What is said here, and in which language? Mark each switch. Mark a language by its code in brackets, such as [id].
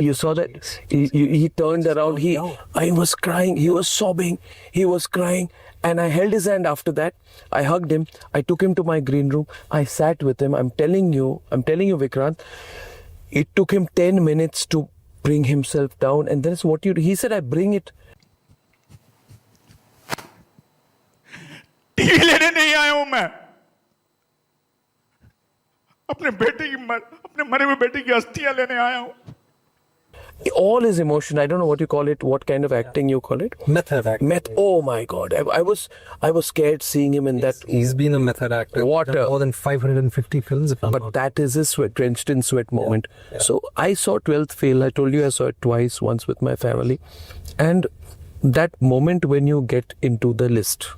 [en] You saw that? He turned around. I was crying. He was sobbing. He was crying. And I held his hand after that. I hugged him. I took him to my green room. I sat with him. I'm telling you, Vikrant, it took him 10 minutes to bring himself down. And that's what he said, I bring it. [hi] TV लेने नहीं आया हूं मैं, अपने मरे हुए बेटे की अस्थियां लेने आया हूं. [en] All his emotion, I don't know what you call it, what kind of acting you call it? Method acting. Oh my God. I was scared seeing him in that. He's been a method actor. More than 550 films. But that is his drenched in sweat moment. Yeah. So I saw 12th Fail. I told you I saw it twice, once with my family. And that moment when you get into the list.